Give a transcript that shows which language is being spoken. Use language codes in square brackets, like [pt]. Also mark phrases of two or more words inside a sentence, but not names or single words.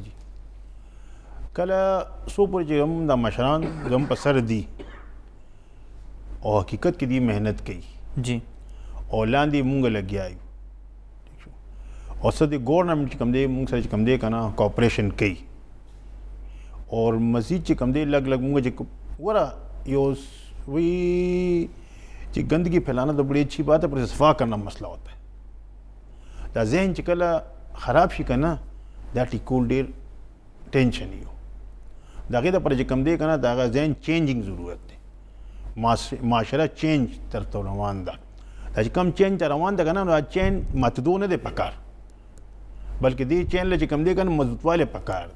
[ps] جی کله څو پورې چې هم دا مشران زموږ په سر دي او حقیقت کې دی محنت کوي جی او لاندې مونږ لګیا یو، اور څه د ګورنمنټ چې کوم دی مونږ سره چې کوم دی که نه کوپریشن کوي، اور مزید چې کوم دی لږ مونږ چې ګوره یو وی چې [ur] گندگی پھیلانا تو بڑی اچھی بات ہے، پر صفا کرنا مسئلہ ہوتا ہے. [ps] دا ذہن چې کله خراب شي که نه دا ټیکول ډېر ټینشن یو، د هغې دپاره چې کوم دی که نه د هغه ذهن چینجنګ ضرورت دی. معاشره چینج طرف ته روان ده، دا چې کوم چینج ته روان ده که نه نو دا چین ماتېدو نه دی پکار، بلکې دې چین له چې کوم دی که نه مضبوطوالی پکار دی.